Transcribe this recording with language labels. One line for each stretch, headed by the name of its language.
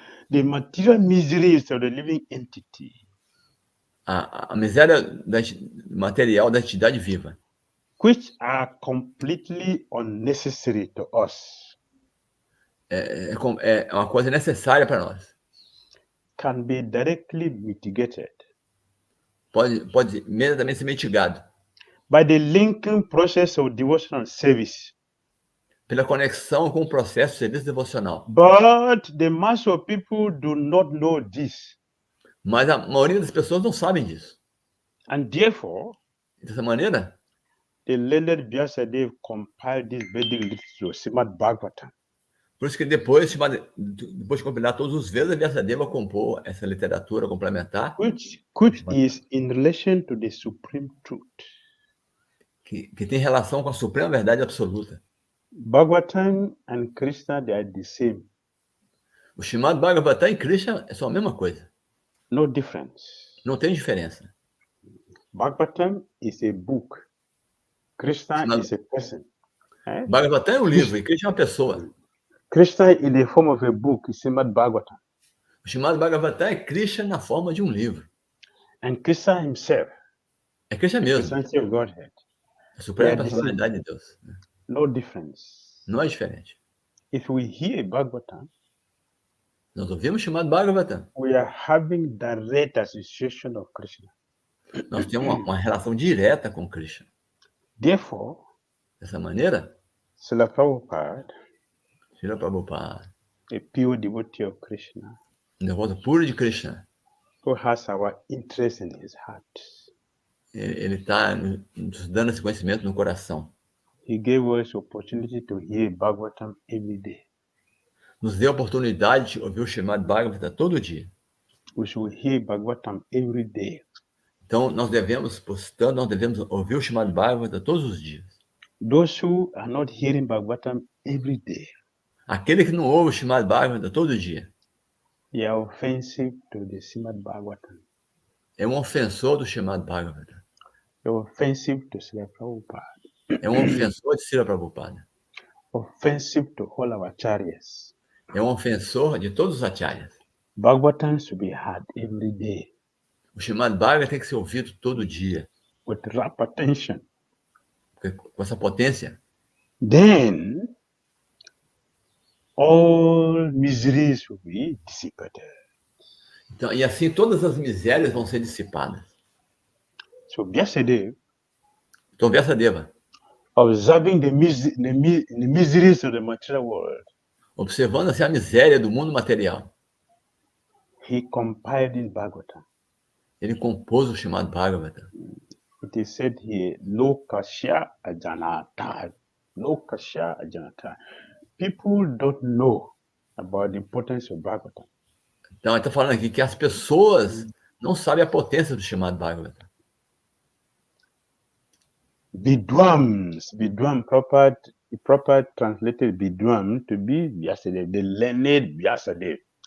English: The material miseries of the living entity.
Portuguese: A miséria material da entidade viva.
English: Which are completely unnecessary to us.
Portuguese: É uma coisa necessária para nós.
English: Can be directly mitigated.
Portuguese: Pode imediatamente ser mitigado.
English: By the linking process of devotional service.
Portuguese: Pela conexão com o processo de serviço devocional.
English: But the mass of people do not know this.
Portuguese: Mas a maioria das pessoas não sabem disso.
English: And therefore,
Portuguese: dessa maneira,
English: the learned Vyasadeva compiled this Vedic literature, Srimad Bhagavatam.
Portuguese: Por isso que depois de compilar todos os Vedas, Vyasadeva compôs essa literatura complementar.
English: Which is in relation to the supreme truth.
Portuguese: Que tem relação com a suprema verdade absoluta.
English: Bhagavatam and Krishna, they are the same.
Portuguese: O Srimad Bhagavatam e Krishna são a mesma coisa.
English: No difference.
Portuguese: Não tem diferença.
English: Bhagavatam is a book. Krishna is a person.
Portuguese: Bhagavatam é um livro e Krishna é uma pessoa.
English: Krishna in the form of a book is Srimad Bhagavatam.
Portuguese: O Srimad Bhagavatam é Krishna na forma de um livro.
English: And Krishna himself.
Portuguese: É Krishna mesmo.
English: The of Godhead.
Portuguese: A suprema personalidade de Deus.
English: No difference.
Portuguese: Não é diferente.
English: If we hear Bhagavatam,
Portuguese: nós ouvimos o Srimad Bhagavatam.
English: We are having direct association of Krishna.
Portuguese: Nós temos uma relação direta com Krishna.
English: Therefore,
Portuguese: dessa maneira,
English: Srila Prabhupada, a pure devotee of Krishna,
Portuguese: devoto puro de Krishna,
English: who has our interest in his heart.
Portuguese: Ele está nos dando esse conhecimento no coração.
English: He gave us opportunity to hear Bhagavatam every day.
Portuguese: Nos deu a oportunidade de ouvir o Srimad Bhagavatam todo dia.
English: We should hear Bhagavatam every day.
Portuguese: Então, nós devemos ouvir o Srimad Bhagavatam todos os dias.
English: Those who are not hearing Bhagavatam every day,
Portuguese: aquele que não ouve o Srimad Bhagavatam todo dia,
English: they are offensive to the Srimad Bhagavatam.
Portuguese: É um ofensor do Srimad Bhagavatam.
English: They are offensive to Srila Prabhupada.
Portuguese: É um ofensor de Srila Prabhupada.
English: Offensive to all our acharyas.
Portuguese: É um ofensor de todos os acharyas.
English: Bhagavatam should be heard every day
Portuguese: O Srimad Bhagavatam tem que ser ouvido todo dia,
English: with rapt attention.
Portuguese: com essa potência.
English: Then all miseries will be dissipated.
Portuguese: Então, e assim todas as misérias vão ser dissipadas.
English: So Vyasadeva,
Portuguese: Então, Vyasadeva,
English: observing the miseries of the material world,
Portuguese: observando assim a miséria do mundo material,
English: he compiled in Bhagavatam.
Portuguese: ele compôs o chamado Bhagavatam.
English: It is said here, Lokasya ajanata. Lokasya ajanata. People don't know about the importance of Bhagavatam.
Portuguese: Então, ele está falando aqui que as pessoas não sabem a potência do chamado Bhagavatam.
English: Vidwam, proper translated Vidwam to be Vyasadeva, the learned Vyasadeva.